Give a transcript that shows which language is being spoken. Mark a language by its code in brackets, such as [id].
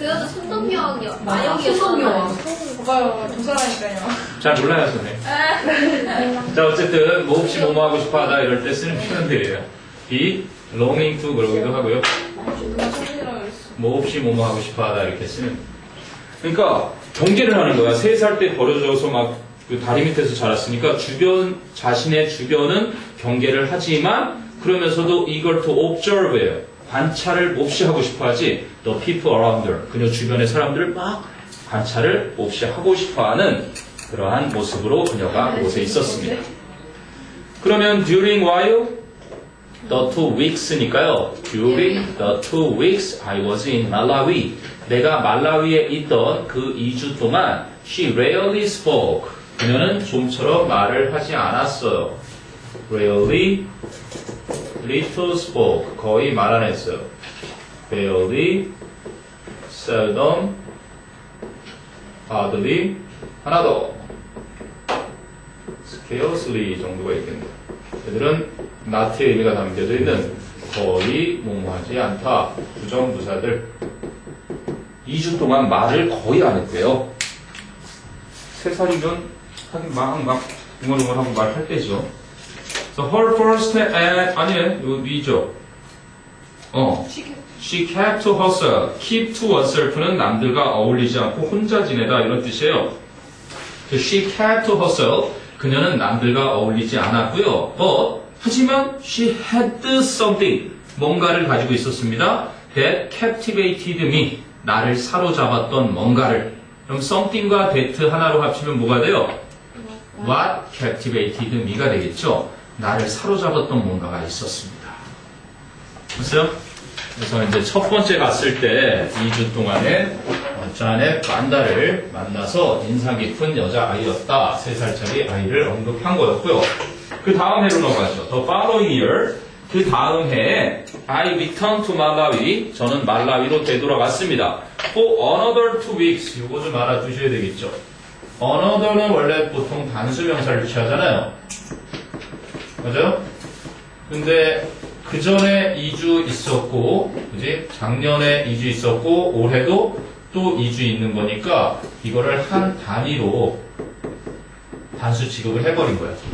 [ko] 그 여자 손동영 마영이었잖아요. 봐봐요, 조사라니까요. 잘 몰라요, 선생님. 자, 어쨌든 뭐 혹시 뭐뭐 하고 싶어 하다 이럴 때 쓰는 표현들이에요. [en] be longing to [ko] 그러기도 하고요. 누가 천이라고 했어. 뭐 없이 뭐뭐 하고 싶어 하다 이렇게 쓰는. 그러니까 경계를 하는 거야. 3살 때 버려져서 막 그 다리 밑에서 자랐으니까 자신의 주변은 경계를 하지만 그러면서도 이걸 [en] to observe [ko] 예요. 관찰을 몹시 하고 싶어 하지. [en] The people around her. [ko] 그녀 주변의 사람들을 막 관찰을 몹시 하고 싶어 하는 그러한 모습으로 그녀가 그곳에 있었습니다. 그러면 [en] during while the 2 weeks니까요. During the 2 weeks I was in Malawi. [ko] 내가 말라위에 있던 그 2주 동안 [en] she rarely spoke. [ko] 그녀는 좀처럼 말을 하지 않았어요. [en] Rarely, little spoke. [ko] 거의 말 안 했어요. [en] Barely, seldom, hardly, [ko] 하나 더. Scarcely 정도가 있겠네요. 얘들은 not의 의미가 담겨져 있는 거의 뭐뭐하지 않다. 부정부사들. 2주 동안 말을 거의 안 했대요. 3살이면 하긴 막 웅얼웅얼하고 말할 때죠. [en] So her first [ko] 아니에요. 이거 위죠. [en] She kept to herself. Keep to oneself [ko] 는 남들과 어울리지 않고 혼자 지내다 이런 뜻이에요. [en] So she kept to herself. [ko] 그녀는 남들과 어울리지 않았고요. [en] But [ko] 하지만 [en] she had something. [ko] 뭔가를 가지고 있었습니다. [en] That captivated me. [ko] 나를 사로잡았던 뭔가를. 그럼 something과 that 하나로 합치면 뭐가 돼요? [en] What captivated me가 [ko] 되겠죠. 나를 사로잡았던 뭔가가 있었습니다. 됐어요? 그래서 이제 첫 번째 갔을 때 2주 동안에 자넷 만다를 만나서 인상 깊은 여자아이였다. 3살짜리 아이를 언급한 거였고요. 그 다음 해로 넘어가죠. [en] The following year. [ko] 그 다음 해에 [en] I returned to Malawi. [ko] 저는 말라위로 되돌아갔습니다. [en] For another 2 weeks. [ko] 이거 좀 알아두셔야 되겠죠. another는 원래 보통 단수명사를 취하잖아요. 맞아요? 근데 그 전에 2주 있었고, 그지? 작년에 2주 있었고, 올해도 또 2주 있는 거니까 이거를 한 단위로 단수 취급을 해버린 거예요.